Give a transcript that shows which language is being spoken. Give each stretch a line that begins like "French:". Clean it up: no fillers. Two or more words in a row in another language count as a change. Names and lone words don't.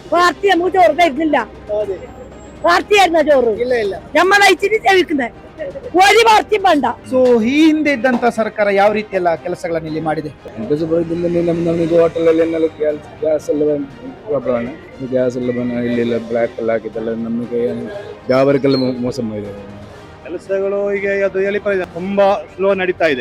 Malayalam: പാർട്ടി നമുക്ക് ചോറ് തരുന്നില്ല. പാർട്ടി ആയിരുന്ന ചോറ് നമ്മളെ ഇച്ചിരി ചെവിക്കുന്നത് ഒരു
Kannada: ಪಾರ್ಟಿ ಬೇಡ. ಸೊ ಈ ಹಿಂದೆ ಇದ್ದಂತ ಸರ್ಕಾರ ಯಾವ ರೀತಿ ಎಲ್ಲ ಕೆಲಸಗಳನ್ನು ಇಲ್ಲಿ ಮಾಡಿದೆ? ನಮಗೆ ಹೋಟೆಲಲ್ಲಿ ಗ್ಯಾಸ್ ಎಲ್ಲ ಪ್ರಾಬ್ಲಮ್ ആണ്. ಗ್ಯಾಸ್ ಎಲ್ಲ ಇಲ್ಲಿ ಬ್ಲಾಕ್ ಎಲ್ಲ ಹಾಕಿದ್ದೆಲ್ಲ ನಮಗೆ ವ್ಯಾಪಾರಿಗೆಲ್ಲ ಮೋಸ ಮಾಡಿದೆ. ಕೆಲಸಗಳು ಈಗ ಅದು ಎಲ್ಲಿ ತುಂಬಾ ಸ್ಲೋ ನಡೀತಾ ಇದೆ.